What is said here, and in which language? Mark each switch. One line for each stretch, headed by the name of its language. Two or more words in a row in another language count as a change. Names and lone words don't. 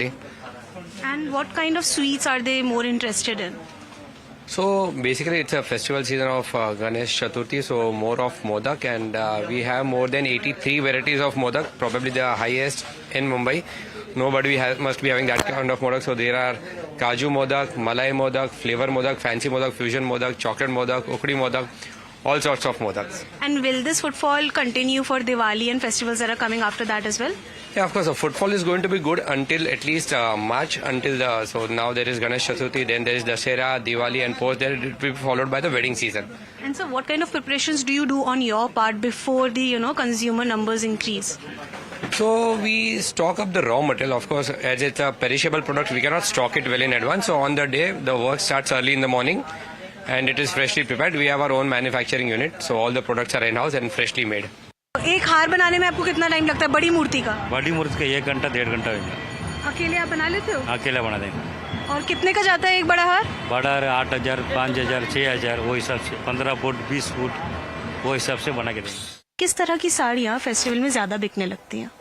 English: And what kind of sweets are they more interested in? So basically it's a festival season of Ganesh Chaturthi, so more of modak, and we have more than 83 varieties of modak, probably the highest in Mumbai. Nobody must be having that kind of modak. So there are Kaju modak, Malai modak, flavor modak, fancy modak, fusion modak, chocolate modak, ukdi modak, all sorts of modaks. And will this footfall continue for Diwali and festivals that are coming after that as well? Yeah, of course, the footfall is going to be good until at least March. So now there is Ganesh Chaturthi, then there is Dussehra, Diwali, and post there it will be followed by the wedding season. And so what kind of preparations do you do on your part before the consumer numbers increase? So we stock up the raw material. Of course, as it's a perishable product, we cannot stock it well in advance. So on the day, the work starts early in the morning and it is freshly prepared. We have our own manufacturing unit, so all the products are in-house and freshly made.
Hindi: एक हार बनाने में आपको कितना टाइम लगता है बड़ी मूर्ति का? बड़ी मूर्ति का 1 घंटा 1.5 घंटा होगा। अकेले आप बना लेते हो? अकेले बना देंगे। और कितने का जाता है एक बड़ा हार? बड़ा 8,000, 5,000, 6,000 वो हिसाब से 15 फुट 20 फुट वो हिसाब से बना के देंगे। किस तरह की साड़ियाँ फेस्टिवल में ज्यादा बिकने लगती हैं?